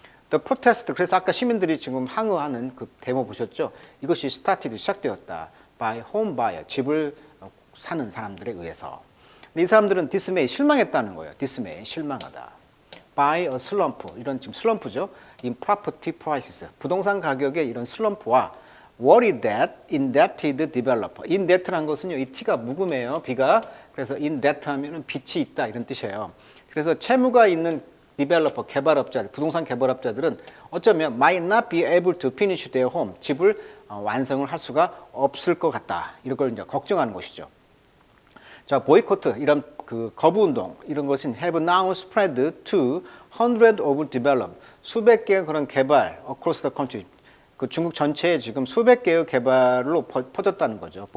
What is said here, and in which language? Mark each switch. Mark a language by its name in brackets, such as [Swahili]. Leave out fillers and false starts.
[English] The protest, [Korean] 그래서 아까 시민들이 지금 항의하는 그 데모 보셨죠? 이것이 [English] started, [Korean] 시작되었다. [English] by home buyer, [Korean] 집을 사는 사람들에 의해서. 근데 이 사람들은 dismay, 실망했다는 거예요. dismay, 실망하다. [English] by a slump, [Korean] 이런 지금 슬럼프죠. [English] in property prices, [Korean] 부동산 가격의 이런 슬럼프와 [English] worry that indebted developer. [Korean] indebt란 것은요, 이 T가 묵음이에요, B가. 그래서 indebt 하면은 빚이 있다 이런 뜻이에요. 그래서 채무가 있는 디벨로퍼, 개발업자들, 부동산 개발업자들은 어쩌면 [English] might not be able to finish their home, [Korean] 집을 완성을 할 수가 없을 것 같다. 이런 걸 이제 걱정하는 것이죠. 자, 보이콧, 이런 그 거부 운동, 이런 것은 [English] have now spread to hundreds of developers, [Korean] 수백 개의 그런 개발 [English] across the country, [Korean] 그 중국 전체에 지금 수백 개의 개발로 퍼졌다는 거죠.